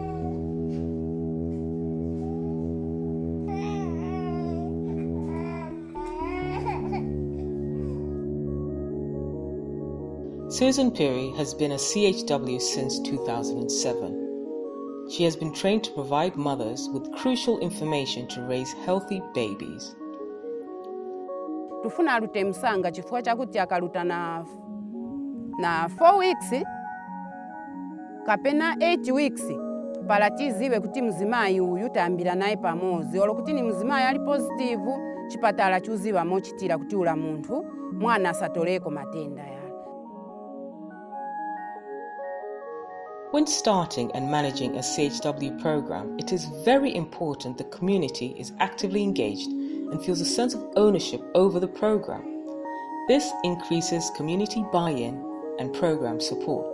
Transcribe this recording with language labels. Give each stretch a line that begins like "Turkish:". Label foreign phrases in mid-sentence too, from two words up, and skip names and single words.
English: Susan Piri has been a CHW since 2007. She has been trained to provide mothers with crucial information to raise healthy babies.
Tumbuka: Tufuna alute msanga chifukwa chakuti akaluta na 4 weeks kapena 8 weeks palatiziwe kuti mzimayi uyu tambira naye pamozi olo kuti ni mzimayi ali positive chipatala chuziwa mochitira kuti ula munthu mwana asatoleko matenda ya.
English: When starting and managing a CHW program, it is very important the community is actively engaged and feels a sense of ownership over the program. This increases community buy-in and program support.